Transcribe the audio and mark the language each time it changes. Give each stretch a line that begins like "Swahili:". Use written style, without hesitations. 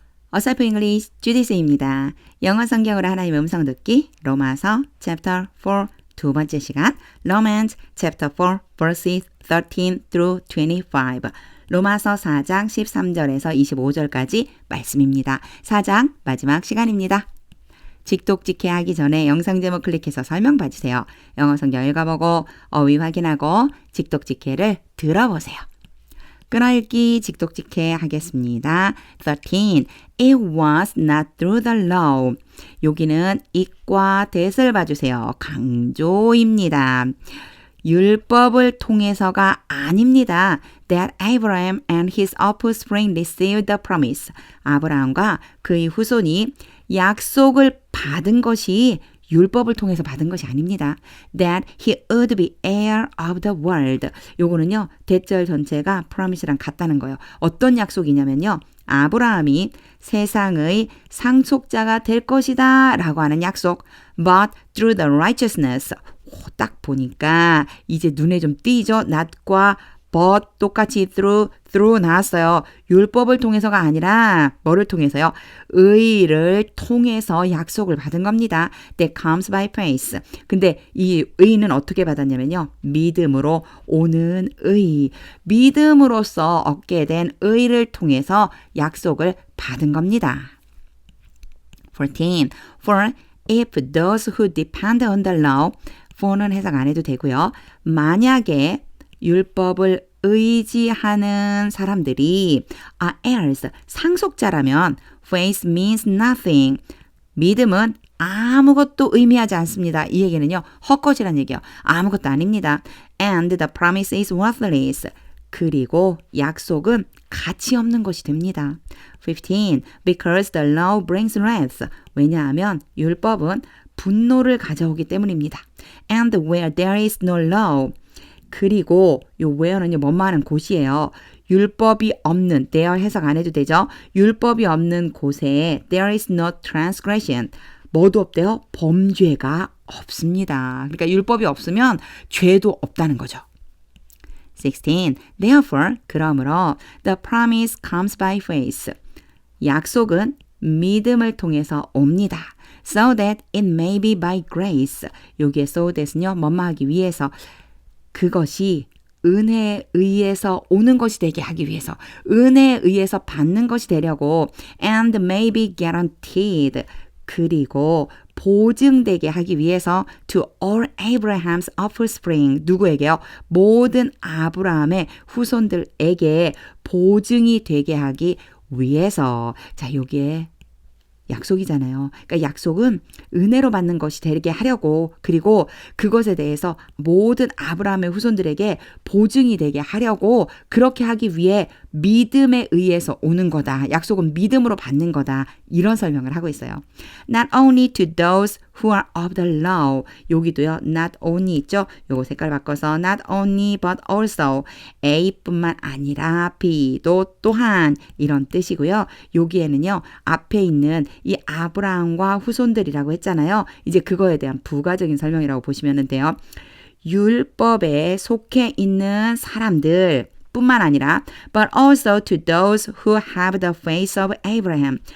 Korean: 어설프 잉글리시 주디스입니다. 영어 성경으로 하나님의 음성 듣기 로마서 chapter 4 두 번째 시간
English: Romans chapter 4 verses 13 through 25
Korean: 로마서 4장 13절에서 25절까지 말씀입니다. 4장 마지막 시간입니다. 직독직해 하기 전에 영상 제목 클릭해서 설명 봐주세요. 영어 성경 읽어보고 어휘 확인하고 직독직해를 들어보세요. 끊어읽기 직독직해 하겠습니다.
English: 13. It was not through the law.
Korean: 여기는 it과 that을 봐주세요. 강조입니다. 율법을 통해서가 아닙니다.
English: That Abraham and his offspring received the promise.
Korean: 아브라함과 그의 후손이 약속을 받은 것이 율법을 통해서 받은 것이 아닙니다.
English: That he would be heir of the world.
Korean: 요거는요. 대절 전체가 promise랑 같다는 거예요. 어떤 약속이냐면요. 아브라함이 세상의 상속자가 될 것이다 라고 하는 약속.
English: But through the righteousness.
Korean: 딱 보니까 이제 눈에 좀 띄죠. not과 but 똑같이 through 나왔어요. 율법을 통해서가 아니라 뭐를 통해서요? 의를 통해서 약속을 받은 겁니다.
English: That comes by faith.
Korean: 근데 이 의는 어떻게 받았냐면요. 믿음으로 오는 의. 믿음으로써 얻게 된 의를 통해서 약속을 받은 겁니다.
English: 14. For if those who depend on the law,
Korean: for는 해석 안 해도 되고요. 만약에 율법을 의지하는 사람들이
English: are heirs,
Korean: 상속자라면
English: faith means nothing.
Korean: 믿음은 아무것도 의미하지 않습니다. 이 얘기는요. 헛것이란 얘기예요. 아무것도 아닙니다.
English: And the promise is worthless.
Korean: 그리고 약속은 가치 없는 것이 됩니다.
English: 15. Because the law brings wrath.
Korean: 왜냐하면 율법은 분노를 가져오기 때문입니다.
English: And where there is no law.
Korean: 그리고 요 where는요 뭐만 곳이에요. 율법이 없는 there 해석 안 해도 되죠. 율법이 없는 곳에
English: there is no transgression.
Korean: 뭐도 없대요? 범죄가 없습니다. 그러니까 율법이 없으면 죄도 없다는 거죠.
English: 16. Therefore,
Korean: 그러므로
English: the promise comes by faith.
Korean: 약속은 믿음을 통해서 옵니다.
English: So that it may be by grace.
Korean: 여기에 so that은요 뭐뭐 하기 위해서 그것이 은혜에 의해서 오는 것이 되게 하기 위해서 은혜에 의해서 받는 것이 되려고
English: and may be guaranteed
Korean: 그리고 보증되게 하기 위해서
English: to all Abraham's offspring
Korean: 누구에게요? 모든 아브라함의 후손들에게 보증이 되게 하기 위해서 자 여기에 약속이잖아요. 그러니까 약속은 은혜로 받는 것이 되게 하려고 그리고 그것에 대해서 모든 아브라함의 후손들에게 보증이 되게 하려고 그렇게 하기 위해 믿음에 의해서 오는 거다. 약속은 믿음으로 받는 거다. 이런 설명을 하고 있어요.
English: Not only to those who are of the law.
Korean: 여기도요.
English: Not only
Korean: 있죠. 요거 색깔 바꿔서
English: not only but also
Korean: A뿐만 아니라 B도 또한 이런 뜻이고요. 여기에는요. 앞에 있는 이 아브라함과 후손들이라고 했잖아요. 이제 그거에 대한 부가적인 설명이라고 보시면 돼요. 율법에 속해 있는 사람들 뿐만 아니라
English: but also to those who have the faith of Abraham.